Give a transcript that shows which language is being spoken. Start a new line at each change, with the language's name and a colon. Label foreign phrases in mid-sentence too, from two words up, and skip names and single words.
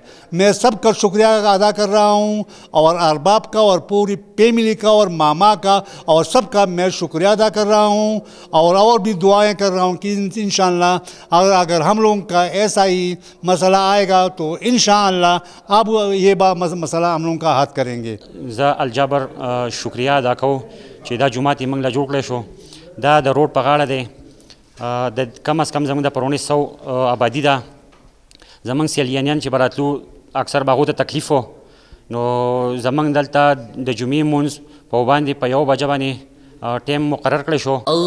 Urdu: میں سب کا شکریہ ادا کر رہا ہوں اور ارباب کا اور پوری فیملی کا اور ماما کا اور سب کا میں شکریہ ادا کر رہا ہوں اور بھی دعائیں کر رہا ہوں کہ ان شاء اللہ اگر ہم لوگوں کا ایسا ہی مسئلہ آئے گا تو ان شاء اللہ اب یہ مسئلہ ہم لوگوں کا حل کریں گے. جا الجابر شکریہ ادا کروں
Pashto: چې دا جومات یې موږ له جوړ کړی شو. دا د روډ په غاړه دی، د
Urdu: کم از کم
Pashto: زموږ د پرونې 100 آبادي ده. زموږ سیلانیان چې به راتلو اکثر به هغو ته تکلیف و، نو زموږ دلته د جمعې مونځ په باندې په 1 بجه باندې ټیم مقرر کړی شو.